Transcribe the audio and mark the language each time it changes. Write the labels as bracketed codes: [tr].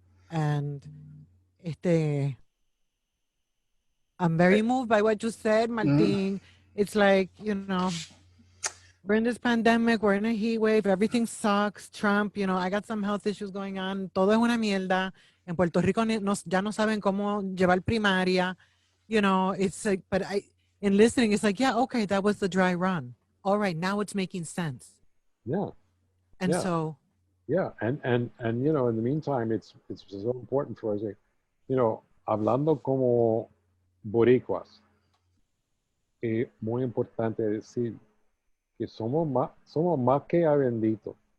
[en] And I'm very moved by what you said, Martin. It's like, we're in this pandemic, we're in a heat wave, everything sucks. Trump, I got some health issues going on. [es] Todo es una mierda. En Puerto Rico ya no saben cómo llevar primaria. [en] It's like, but in listening, it's like, yeah, okay, that was the dry run. All right, now it's making sense. Yeah. And yeah. so. Yeah, and in the meantime, it's so important for us, [es] hablando como boricuas, muy importante decir que somos más que bendito.